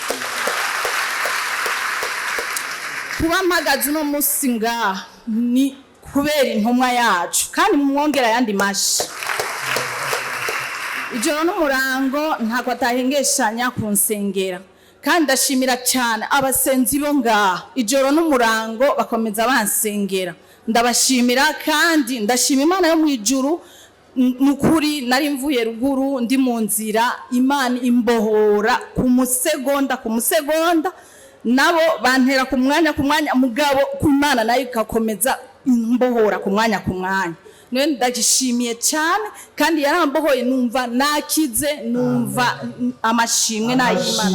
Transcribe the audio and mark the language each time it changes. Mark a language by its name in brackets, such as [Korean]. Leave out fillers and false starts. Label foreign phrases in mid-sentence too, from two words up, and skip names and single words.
[Rundi] Kuba mpagaze uno musi ngaha ni kubera intumwa yacu, kandi mumwongera yandi mashi. Ijoro n'umurango ntako atahengeshanya kunsengera, kandi ndashimira cyane abasenzi bo ngaha, ijoro n'umurango bakomeza bansengera, ndabashimira. kandi ndashima Imana yo mwijuru, nukuri nari mvuye ruguru ndi mu nzira, Imana imbohora ku musegonda, nabo bantera ku mwanya mugabo ku Imana nayo ikakomeza imbohora ku mwanya. None ndagishimiye cyane, kandi yarambohoye, numva nakize, numva amashimwe n'ay'Imana.